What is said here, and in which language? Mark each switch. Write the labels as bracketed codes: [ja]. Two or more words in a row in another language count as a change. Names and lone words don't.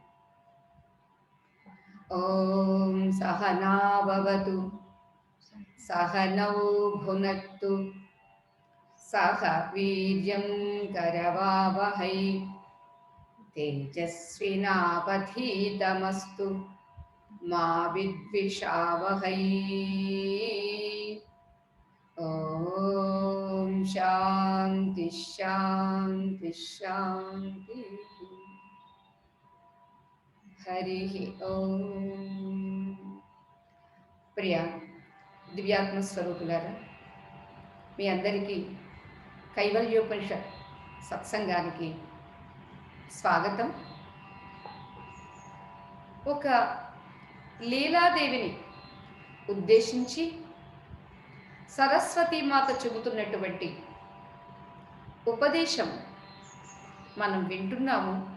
[sa] ॐ सहना भवतु सहनौ भुनक्तु सह वीर्यं करवावहै तेजस्विनावधीतमस्तु मा विद्विषावहै। ॐ शान्ति शान्ति शान्तिः। हरिः ॐ। [te] ప్రియ దివ్యాత్మ స్వరూపులారా, మీ అందరికీ కైవల్యోపనిషత్ సత్సంగానికి స్వాగతం. ఒక లీలాదేవిని ఉద్దేశించి సరస్వతీమాత చెబుతున్నటువంటి ఉపదేశం మనం వింటున్నాము.